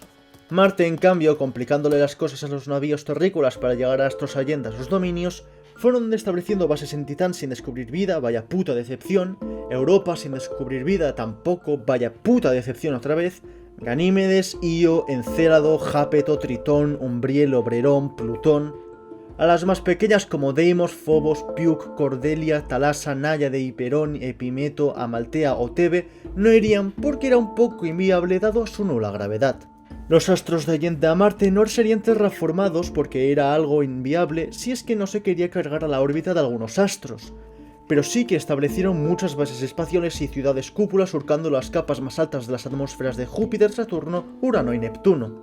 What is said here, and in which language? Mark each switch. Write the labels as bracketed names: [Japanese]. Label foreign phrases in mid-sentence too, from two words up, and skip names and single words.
[Spanish] Marte, en cambio, complicándole las cosas a los navíos terrícolas para llegar a Astros Allende a sus dominios, fueron estableciendo bases en Titán sin descubrir vida, vaya puta decepción, Europa sin descubrir vida tampoco, vaya puta decepción otra vez, Ganímedes, Io, Encélado, Jápeto, Tritón, Umbriel, Oberón, Plutón. A las más pequeñas como Deimos, Phobos, Piuk, Cordelia, Talasa, Náyade, Hiperón, Epimeto, Amaltea o Tebe no irían porque era un poco inviable dado su nula gravedad. Los astros de Allende a Marte no serían terraformados porque era algo inviable si es que no se quería cargar a la órbita de algunos astros, pero sí que establecieron muchas bases espaciales y ciudades cúpulas surcando las capas más altas de las atmósferas de Júpiter, Saturno, Urano y Neptuno.